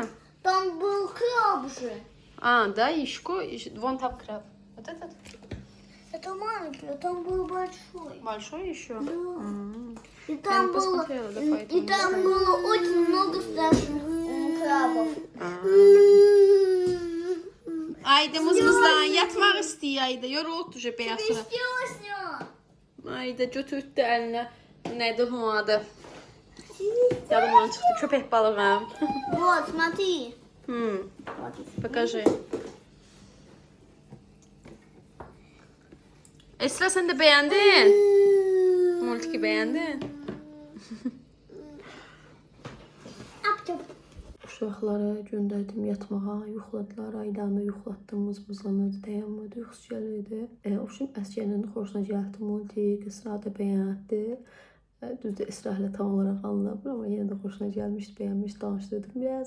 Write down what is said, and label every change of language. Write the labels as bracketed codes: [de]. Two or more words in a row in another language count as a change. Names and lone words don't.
[ru] Ну, там был краб же. А, да, еще вон там краб. Вот этот? Это маленький, а там был большой. Большой еще? Да. И Я там не было, посмотрела, да, поэтому и не там знаю. было очень много страшных крабов. [az] Ayda mızmızlan yatmaq istəyir Ayda. Yoruldu же bəyaz sonra. [ru] Песня. [az] Ayda götürdü əlinə. Nədir onun adı? Yadımdan çıxdı. Köpək balığım. [ru] Вот, смотри. Покажи. [tr] Esra sen de beğendin. Multiki beğendin. [az] Uşaqları göndərdim yatmağa, yuxladılar, Aydanı yuxlatdım, mızmızlanırdı, dayanmadı, yuxusu gəlirdi. Oşum Əsgənin xoşuna gəldi multik, Esra da bəyəndi. Düzdür, Esra ilə tam olaraq anlamır, amma yenə də xoşuna gəlmişdi, bəyənmişdi, danışdırdım biraz.